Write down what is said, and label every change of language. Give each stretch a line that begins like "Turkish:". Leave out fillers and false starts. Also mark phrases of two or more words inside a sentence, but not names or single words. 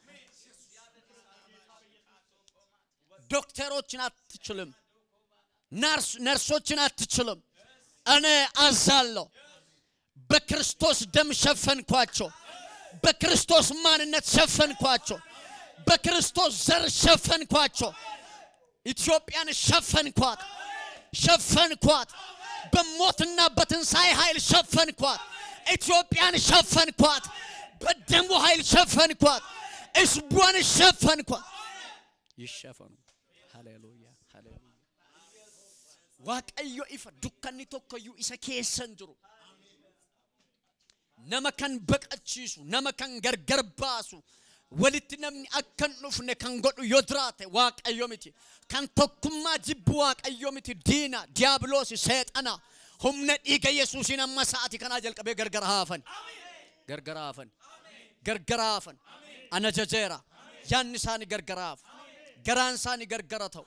Amharic: ዶክተሮችን አትችልም ነርሶችን አትችልም። እኔ አዛለሁ በክርስቶስ ደም ሸፈንኳቸው። በክርስቶስ ማንነት ሸፈንኳቸው። በክርስቶስ ዘር ሸፈንኳቸው። ኢትዮጵያን ሸፈንኳት በሞትና በትንሣኤ ኃይል ሸፈንኳት። ኢትዮጵያን ሸፈንኳት በደሙ ኃይል ሸፈንኳት። ሕዝቧን ሸፈንኳት። ይሸፈኑ። ሃሌሉያ ሃሌሉያ።
Oromo: waaqayyo ifa dukkanni tokkoyyuu isa keessan jiru nama kan baqachiisu nama kan gargar baasu walitti namni akkan dhufne kan godhu yoo jiraate waaqayyo miti. Kan tokkummaa jibbu waaqayyo miti. Diina diiyaabiloosi seexana humna dhiiga Yesuusin amma sa'aati kanaa jalqabee gargar haafan ana jajeera yaanni isaanii gargaraaf garaan isaanii gargara ta'u.